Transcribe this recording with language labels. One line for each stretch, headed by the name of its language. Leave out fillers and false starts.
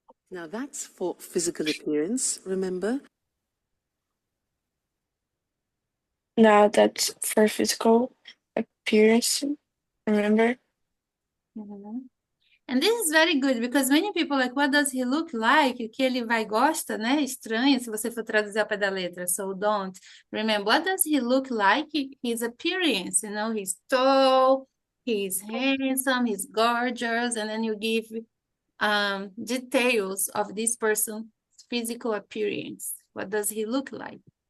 English: Now, that's for physical appearance, remember? Now that's for physical appearance, remember? Uhum. And this is very good because many people like, what does he look like?
Portuguese: O que ele vai gosta, né? Estranho se você for traduzir ao pé da letra.
English: So don't. Remember, what does he look like? His appearance, you know, he's tall, he's handsome, he's gorgeous, and then you give details of this person's physical appearance. What does he look like?